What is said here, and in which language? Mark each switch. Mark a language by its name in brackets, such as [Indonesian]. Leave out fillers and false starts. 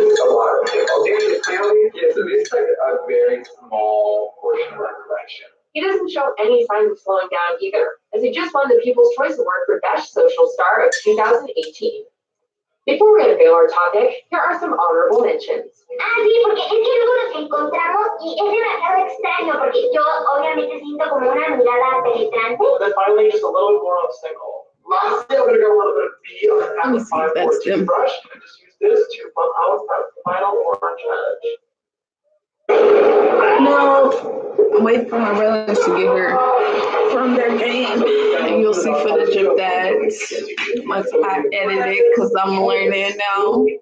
[English] This is a lot of people. Yeah, so this is like a very small portion of our collection. He doesn't show any signs of slowing down either, as he just won the People's Choice Award for Best Social Star of 2018. Before we unveil our topic, here are some honorable mentions. [Spanish] Sí, porque es que luego nos encontramos y es demasiado extraño porque yo obviamente siento como una mirada penetrante. [English] And then finally, just a little more obstacle. Lastly, I'm going to go a little bit of B on the Let me see if that's them. toothbrush and just use this to bump out that final orange edge. No, I'm waiting for my relatives to get here from their game, and you'll see footage of that once I edit it, because I'm learning now.